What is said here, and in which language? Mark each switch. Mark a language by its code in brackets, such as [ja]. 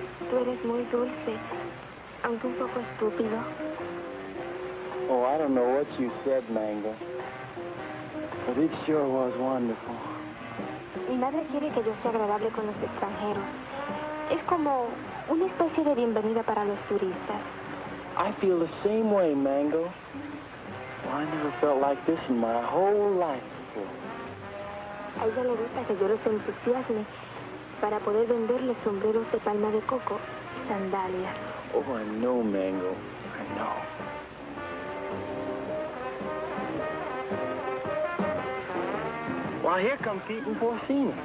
[es] Tú eres muy dulce, aunque un poco estúpido. [en] Oh, I don't know what you said, Mango. But it sure was wonderful. [es] Mi madre quiere que yo sea agradable con los extranjeros. Es como una especie de bienvenida para los turistas. [en] I feel the same way, Mango. Well, I never felt like this in my whole life before. [es] A ella le gusta que yo los entusiasme para poder venderles sombreros de palma de coco y sandalias. [en] Oh, I know, Mango. I know. Well, here come Pete and Porcina.